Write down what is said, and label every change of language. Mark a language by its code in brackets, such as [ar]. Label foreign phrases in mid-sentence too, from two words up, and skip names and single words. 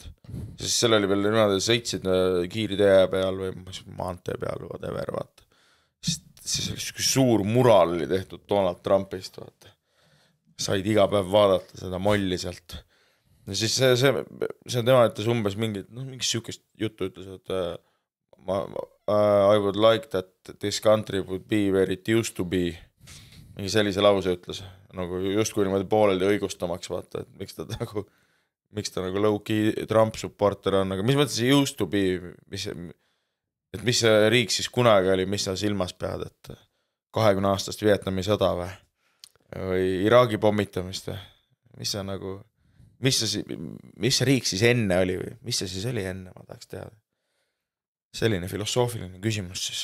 [et] Siis seal oli veel niimoodi, sõitsid kiiritee peal või maantee peal või whatever, vaata. Siis oli suur mural oli tehtud Donald Trumpist, vaata. Said iga päev vaadata seda molli sealt. Ja siis see tema ütles umbes mingit sükest juttu ütles, et [en] I would like that this country would be where it used to be. [et] Mingi sellise lause ütles. Nagu just kui niimoodi pooleldi õigustamaks, vaata, et miks ta nagu [en] low-key Trump supporter [et] on, aga mis mõttes see [en] used to be, [et] mis see riik siis kunagi oli, mis sa silmas pead, et 20 aastast Vietnami sõda või Iraagi pommitamist või? Mis see riik siis enne oli või? Mis see siis oli enne, ma tahaks teada. Selline filosoofiline küsimus siis.